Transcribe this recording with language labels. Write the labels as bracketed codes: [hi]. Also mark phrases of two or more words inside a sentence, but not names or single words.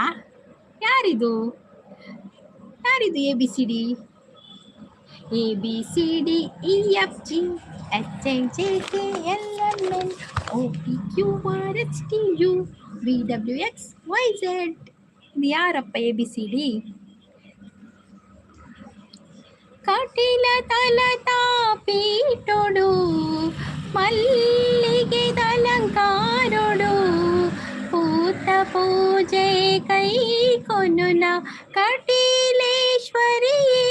[kn] ಯಾರಿದು? ಯಾರಿದು [en] A B C D? A B C D E F G H I J K L M N O P Q R S T U V W X Y Z. [kn] ಇದು ಯಾರಪ್ಪ [en] A B C D? [tcy] ಕಟಿಲ ತಲತಾ ಪೀಟೊಡು ಮಲ್ಲಿಗೆ ಅಲಂಕಾರೊಡು ಪೂತ ಪೂಜೆ ಕೈ ಕೊನುನ ಕಟೀಲೇಶ್ವರಿ